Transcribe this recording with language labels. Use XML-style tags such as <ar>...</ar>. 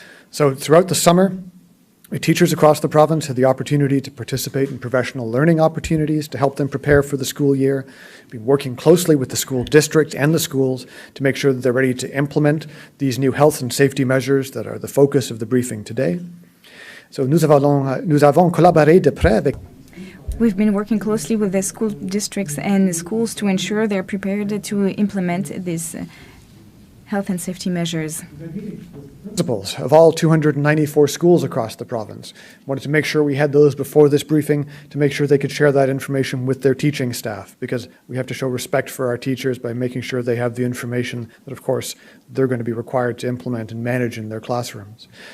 <en>So throughout the summer, teachers across the province had the opportunity to participate in professional learning opportunities to help them prepare for the school year. We've been working closely with the school district and the schools to make sure that they're ready to implement these new health and safety measures that are the focus of the briefing today.</en> <fr>So nous avons collaboré de près avec.</fr> <en>We've been working closely with the school districts and the schools to ensure they're prepared to implement these health and safety measures. Principals of all 294 schools across the province wanted to make sure we had those before this briefing to make sure they could share that information with their teaching staff, because we have to show respect for our teachers by making sure they have the information that, of course, they're going to be required to implement and manage in their classrooms.</en>